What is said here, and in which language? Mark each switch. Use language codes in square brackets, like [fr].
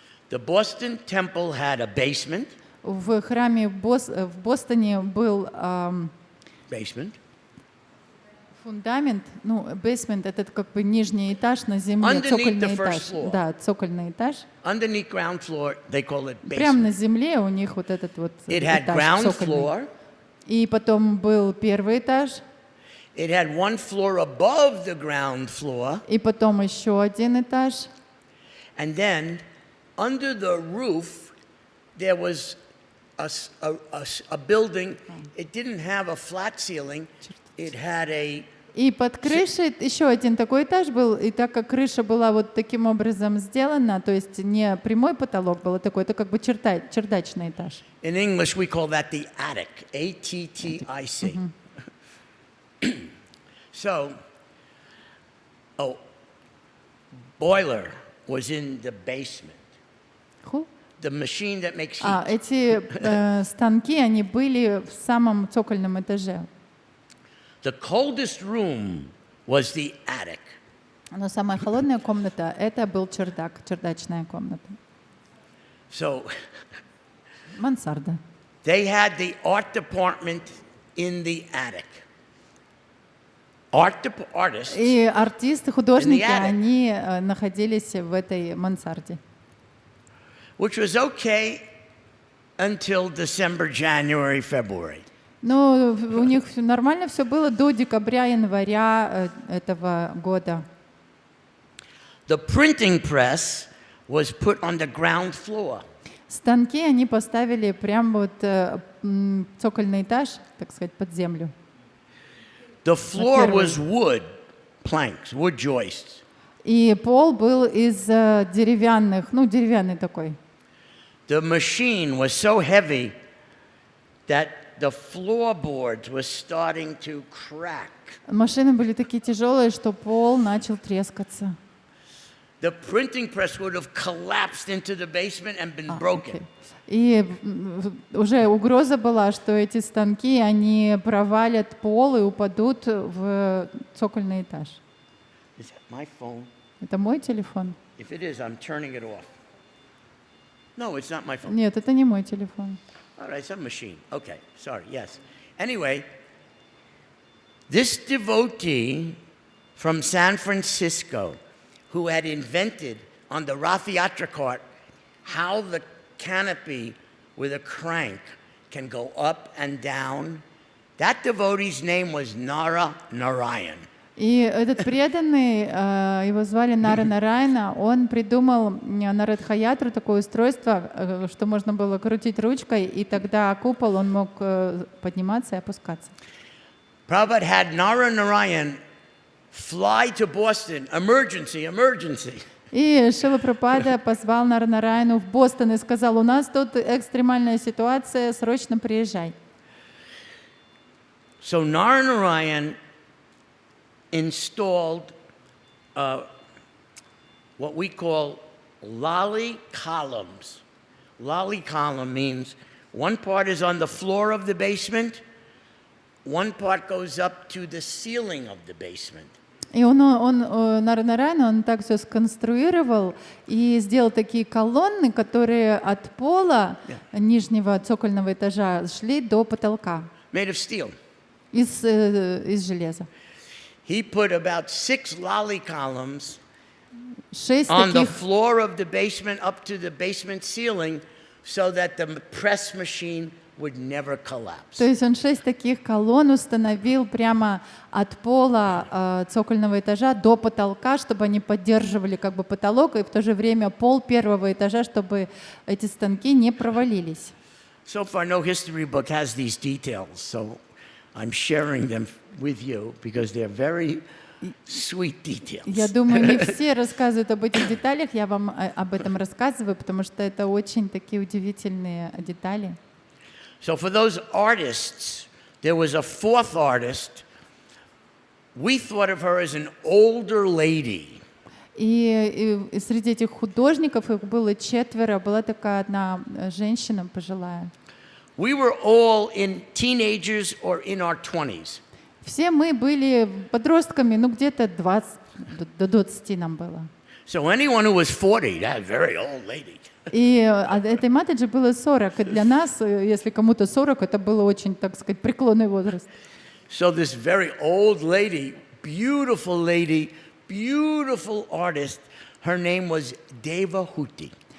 [en] The Boston temple had a basement. [ru] В храме в Бостоне был [en] Basement. [ru] фундамент, basement, это как бы нижний этаж на земле, цокольный этаж. Да, цокольный этаж. [en] Underneath ground floor, they call it basement. [ru] Прямо на земле у них вот этот вот [en] It had [ru] этаж [en] ground [ru] цокольный. [en] floor. [ru] И потом был первый этаж. [en] It had one floor above the ground floor. [ru] И потом еще один этаж. [en] And then under the roof there was a building. It didn't have a flat ceiling. It had a [ru] И под крышей еще один такой этаж был, и так как крыша была вот таким образом сделана, то есть не прямой потолок был, а такой, это как бы чердачный этаж. [en] In English we call that the attic, A-T-T-I-C. So, boiler was in the basement. Who? The machine that makes heat. [ru] Эти станки, они были в самом цокольном этаже. [en] The coldest room was the attic. [ru] Но самая холодная комната, это был чердак, чердачная комната. [en] So, [ru] Мансарда. [en] they had the art department in the attic. Artists. [ru] И артисты, художники, [en] In the attic. [ru] они находились в этой мансарде. [en] Which was okay until December, January, February. [ru] Но у них нормально все было до декабря-января этого года. [en] The printing press was put on the ground floor. [ru] Станки они поставили прямо вот цокольный этаж, так сказать, под землю. [en] The floor was wood planks, wood joists. [ru] И пол был из деревянных, деревянный такой. [en] The machine was so heavy that the floorboards were starting to crack. [ru] Машины были такие тяжелые, что пол начал трескаться. [en] The printing press would have collapsed into the basement and been broken. [ru] И уже угроза была, что эти станки, они провалят пол и упадут в цокольный этаж. [en] Is that my phone? [ru] Это мой телефон? [en] If it is, I'm turning it off. No, it's not my phone. [ru] Нет, это не мой телефон. [en] All right, it's a machine. Okay, sorry, yes. Anyway, this devotee from San Francisco who had invented on the Rath Yatra cart how the canopy with a crank can go up and down, that devotee's name was Nara Narayan. [ru] И этот преданный, его звали Нара Нарайна, он придумал на Радхаятру такое устройство, что можно было крутить ручкой, и тогда купол, он мог подниматься и опускаться. [en] Prabhupada had Nara Narayan fly to Boston, emergency, emergency. [ru] И Шрила Прабхупада позвал Нарайану в Бостон и сказал: у нас тут экстремальная ситуация, срочно приезжай. [en] So Narayan installed what we call lolly columns. Lolly column means one part is on the floor of the basement, one part goes up to the ceiling of the basement. [ru] И он так все сконструировал и сделал такие колонны, которые от пола нижнего цокольного этажа шли до потолка. [en] Made of steel. [ru] Из железа. [en] He put about 6 lolly columns 6 on the [ru] таких, [en] floor of the basement up to the basement ceiling so that the press machine would never collapse. [ru] то есть он 6 таких колонн установил прямо от пола цокольного этажа до потолка, чтобы они поддерживали как бы потолок, и в то же время пол первого этажа, чтобы эти станки не провалились. [en] So far, no history book has these details, so I'm sharing them with you because they're very sweet details. [ru] Я думаю, не все рассказывают об этих деталях, я вам об этом рассказываю, потому что это очень такие удивительные детали. [en] So for those artists, there was a fourth artist. We thought of her as an older lady. [ru] И среди этих художников, их было 4, была такая одна женщина пожилая. [en] We were all in teenagers or in our 20s. [ru] Все мы были подростками, ну где-то 20, до 20 нам было. [en] So anyone who was 40, that's a very old lady. [ru] И этой матери было 40, и для нас, если кому-то 40, это было очень, так сказать, преклонный возраст. [en] So this very old lady, beautiful artist, her name was Devahuti.